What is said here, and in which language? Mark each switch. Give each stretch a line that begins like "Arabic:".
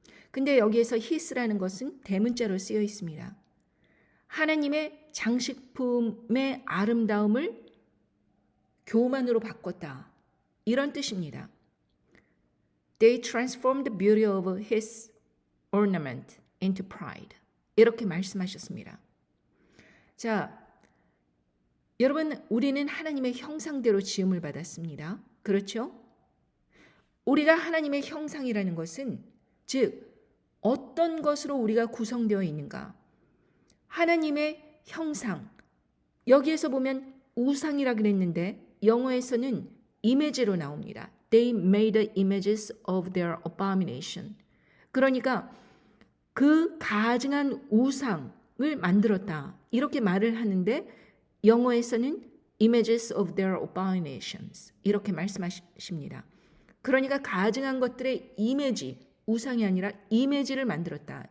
Korean: 근데 여기에서 his라는 것은 대문자로 쓰여 있습니다. 하나님의 장식품의 아름다움을 교만으로 바꿨다. 이런 뜻입니다.
English: They transformed the beauty of his ornament into pride.
Korean: 이렇게 말씀하셨습니다. 자, 여러분, 우리는 하나님의 형상대로 지음을 받았습니다. 그렇죠? 우리가 하나님의 형상이라는 것은 즉 어떤 것으로 우리가 구성되어 있는가? 하나님의 형상, 여기에서 보면 우상이라 그랬는데 영어에서는 이미지로 나옵니다.
English: They made the images of their abomination.
Korean: 그러니까 그 가증한 우상을 만들었다. 이렇게 말을 하는데 영어에서는
English: images of their abominations
Korean: 이렇게 말씀하십니다. 그러니까 가증한 것들의 이미지, 우상이 아니라 이미지를 만들었다.